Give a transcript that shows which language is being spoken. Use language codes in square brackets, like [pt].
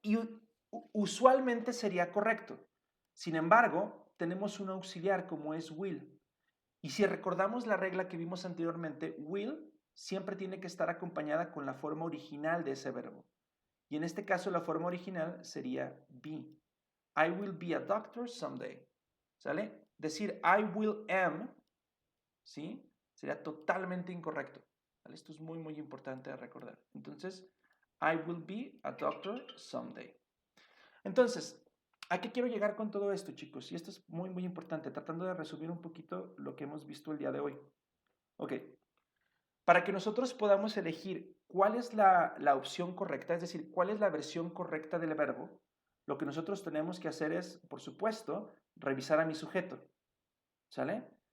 [es] Y usualmente sería correcto. Sin embargo, tenemos un auxiliar como es will. Y si recordamos la regla que vimos anteriormente, will siempre tiene que estar acompañada con la forma original de ese verbo. Y en este caso la forma original sería be. [en] I will be a doctor someday. [es] ¿Sale? Decir [en] I will am, [es] ¿sí? Sería totalmente incorrecto. ¿Vale? Esto es muy, muy importante de recordar. [en] Entonces, I will be a doctor someday. [es] Entonces, ¿a qué quiero llegar con todo esto, chicos? Y esto es muy, muy importante, tratando de resumir un poquito lo que hemos visto el día de hoy. Ok, Para que nosotros podamos elegir cuál es la opción correcta, es decir, cuál es la versión correcta del verbo, lo que nosotros tenemos que hacer es, por supuesto, revisar a mi sujeto, ¿sale?